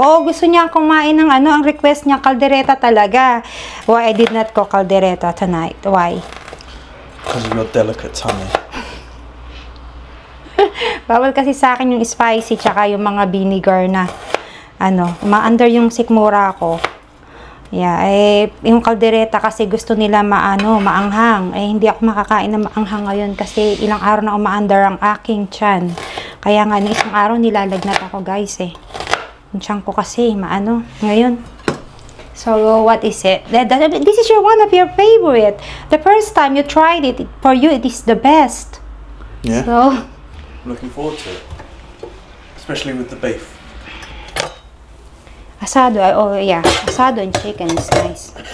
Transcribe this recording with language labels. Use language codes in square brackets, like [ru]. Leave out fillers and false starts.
[tl] Oh, gusto niya kumain ng ang request niya, caldereta talaga. [en] Why I did not cook caldereta tonight? Why? Because of your delicate tummy. [tl] Bawal kasi sa akin yung spicy tsaka yung mga vinegar na ma-under yung sikmura ko. Yeah, yung caldereta kasi gusto nila maanghang. Hindi ako makakain ng maanghang ngayon kasi ilang araw na umaandar ang aking tiyan. Kaya nga, isang araw nilalagnat ako, guys, Yung tiyan ko kasi, ngayon. [en] So, what is it? This is one of your favorite. The first time you tried it, for you, it is the best. Yeah? So, I'm looking forward to it, especially with the beef. Asado, oh yeah, asado and chicken is nice.